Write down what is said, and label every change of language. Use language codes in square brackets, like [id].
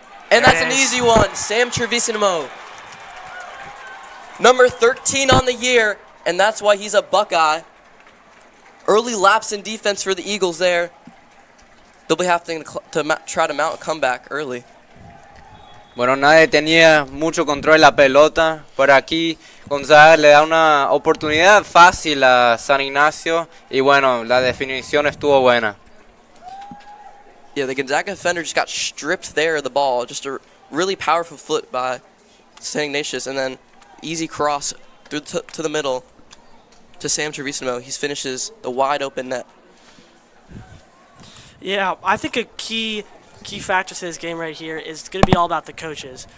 [en] And that's an easy one. Sam Trevisino. Number 13 on the year, and that's why he's a Buckeye. Early lapse in defense for the Eagles there. They'll be having to try to mount a comeback early. [es] Bueno, nadie tenía mucho control de la pelota, pero aquí Gonzaga le da una oportunidad fácil a San Ignacio y bueno, la definición estuvo buena. [en] Yeah, the Gonzaga defender just got stripped there of the ball. Just a really powerful foot by St. Ignatius, and then easy cross through to the middle to Sam Trevisino. He finishes the wide open net. Yeah, I think a key factor to this game right here is going to be all about the coaches.